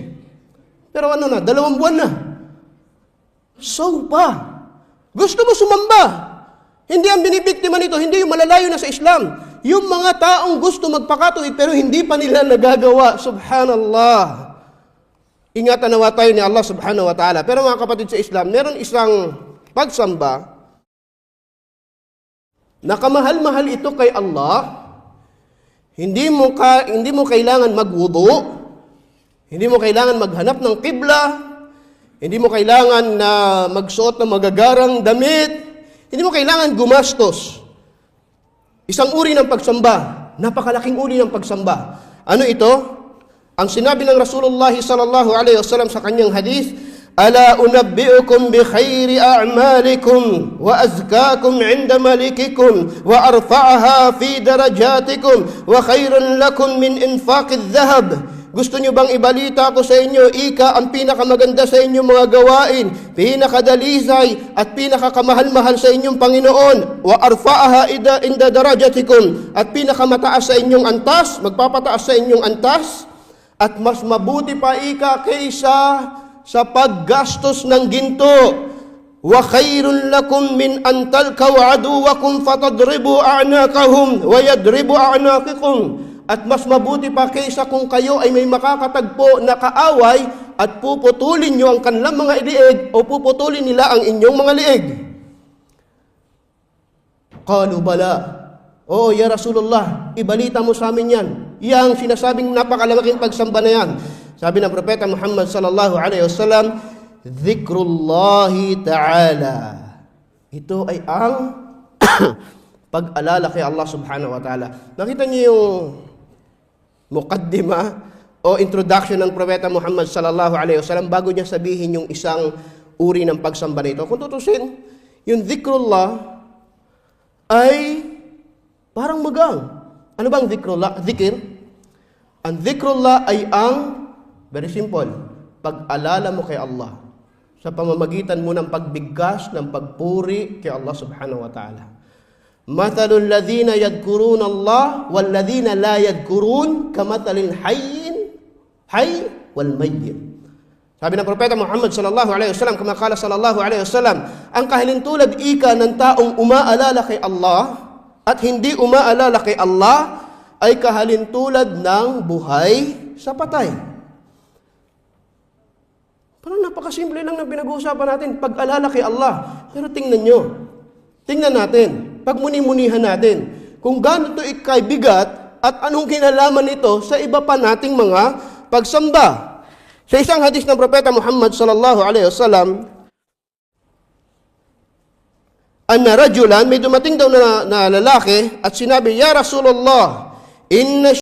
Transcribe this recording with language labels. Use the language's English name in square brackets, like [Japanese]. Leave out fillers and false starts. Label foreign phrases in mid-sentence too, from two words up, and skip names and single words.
[Filipino] Pero ano na, 2 buwan na. So pa. Gusto mo sumamba. Hindi ang binibiktima nito, hindi yung malalayo na sa Islam. Yung mga taong gusto magpakatuwid pero hindi pa nila nagagawa. Subhanallah. Ingatan nawa tayo ni Allah [Arabic] سبحانه وتعالى. [Filipino] Pero mga kapatid sa Islam, meron isang pagsamba na kamahal-mahal ito kay Allah. Hindi mo kailangan magwudu. Hindi mo kailangan maghanap ng qibla. Hindi mo kailangan na magsuot ng magagarang damit. Hindi mo kailangan gumastos. Isang uri ng pagsamba, napakalaking uri ng pagsamba. Ano ito? Ang sinabi ng Rasulullah [Arabic] صلى الله عليه وسلم [Filipino] sa kanyang hadith, [Arabic] "ألا أنبئكم بخير أعمالكم وأزكاها عند مليككم وأرفعها في درجاتكم وخير لكم من إنفاق الذهب." [Filipino] Gusto nyo bang ibalita ko sa inyo, ika ang pinakamaganda sa inyong mga gawain, pinakadalisay at pinakakamahal-mahal sa inyong Panginoon, [Arabic] وأرفعها عند درجاتكم, [Filipino] at pinakamataas sa inyong antas, magpapataas sa inyong antas, at mas mabuti pa ika kaysa sa paggastos ng ginto. [Arabic] وخير لكم من أن تلقوا عدوكم فتضربوا أعناقهم ويضربوا أعناقكم. [Filipino] At mas mabuti pa kaysa kung kayo ay may makakatagpo na kaaway at puputulin nyo ang kanilang mga liig o puputulin nila ang inyong mga liig. [Arabic] قالوا بلى. Oo, يا رسول الله, [Filipino] ibalita mo sa amin yan. Yang sinasabing napakalalaking pagsamba na yan. Sabi ng Propeta Muhammad [Arabic] صلى الله عليه وسلم, ذكر الله تعالى. [Filipino] Ito ay ang pag-alala kay Allah [Arabic] سبحانه وتعالى. [Filipino] Nakita niyo yung muqaddima o introduction ng Propeta Muhammad [Arabic] صلى الله عليه وسلم [Filipino] bago niya sabihin yung isang uri ng pagsamba nito. Kung tutusin, yung dhikrullah ay parang magang. Ano bang dhikrullah? Dhikr? Ang dhikrullah ay ang, [English] very simple, [Filipino] pag-alala mo kay Allah sa pamamagitan mo ng pagbigkas, ng pagpuri kay Allah [Arabic] سبحانه وتعالى. مثل الذين يذكرون الله والذين لا يذكرون كمثل الحي والميت. [Filipino] Sabi ng Propeta Muhammad [Arabic] صلى الله عليه وسلم، كما قال صلى الله عليه وسلم, [Filipino] ang kahilintulad ika ng taong umaalala kay Allah at hindi umaalala kay Allah ay kahalintulad ng buhay sa patay. Parang napakasimple lang ng pinag-uusapan natin, pag-alala kay Allah. Pero tingnan natin, pagmuni-munihan natin, kung gaano ito ikaibigat at anong kinalaman nito sa iba pa nating mga pagsamba. Sa isang hadis ng Propeta Muhammad [Arabic] صلى الله عليه وسلم, أن رجلا, [Filipino] may dumating daw na lalaki at sinabi, [Arabic] يا رسول الله، إن